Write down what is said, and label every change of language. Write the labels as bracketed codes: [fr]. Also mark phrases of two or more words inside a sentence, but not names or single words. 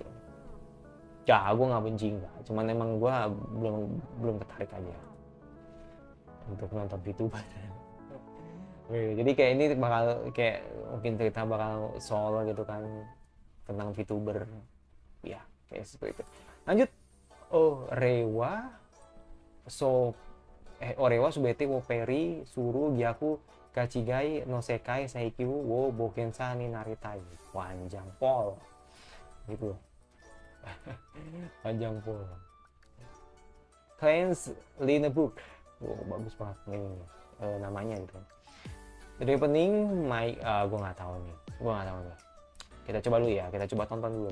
[id] Ya gue nggak benci nggak, cuman emang gue belum tertarik aja untuk nonton VTuber. Jadi kayak ini bakal kayak mungkin cerita bakal soal gitu kan tentang VTuber. Ya kayak seperti itu. Lanjut. [ja] 俺は全てをパリィする逆勘違いの世界最強は冒険者になりたい. [id] Panjang pol gitu. Panjang pol. [en] Cleanse Line Book. [id] Bagus banget ini namanya gitu. Jadi opening gue nggak tahu nih. Kita coba dulu ya, kita coba tonton dulu.